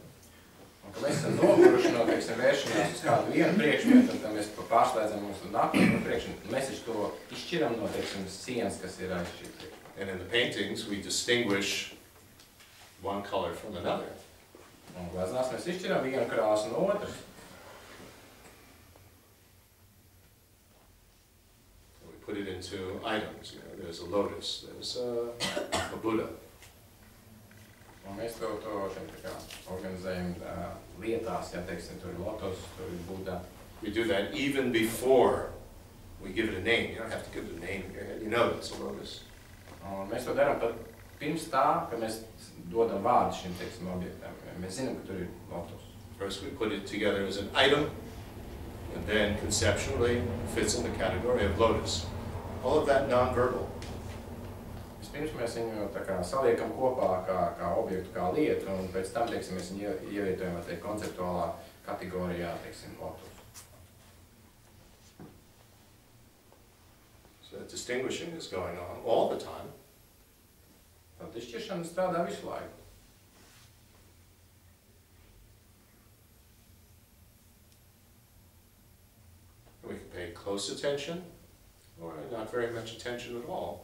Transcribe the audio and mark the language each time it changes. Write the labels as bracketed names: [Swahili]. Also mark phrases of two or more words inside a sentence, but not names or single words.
[Latvian] Un, ka mēs esam noguruši no, teiksim, vēršanās uz kādu vienu priekšmetu, un tad mēs pārslēdzam mums uz nākamo priekšmetu. Mēs to izšķiram no, teiksim, sienas, kas ir aiz šī priekšmeta. [English] And in the paintings, we distinguish one color from another. [Latvian] Un gleznās mēs izšķiram vienu krāsu no otras. [English] Put it into items. There's a lotus, there's a Buddha. [Latvian] Un mēs to šeit tā kā organizējam lietās, ja teiksim, tur ir lotus, tur ir Buddha. [English] We do that even before we give it a name. You don't have to give it a name in your head. You know it's a lotus. [Latvian] Un mēs to darām pat pirms tā, ka mēs dodam vārdu šim, teiksim, objektam. Mēs zinām, ka tur ir lotus. [English] First we put it together as an item, and then conceptually fits in the category of lotus. All of that non-verbal. [Latvian] Vispirms mēs viņu tā kā saliekam kopā kā objektu, kā lietu, un pēc tam, teiksim, mēs viņu ievietojam, konceptuālā kategorijā, teiksim, lotus. [English] So that distinguishing is going on all the time. [Latvian] Tad izšķiršana strādā visu laiku. [English] We can pay close attention, or not very much attention at all.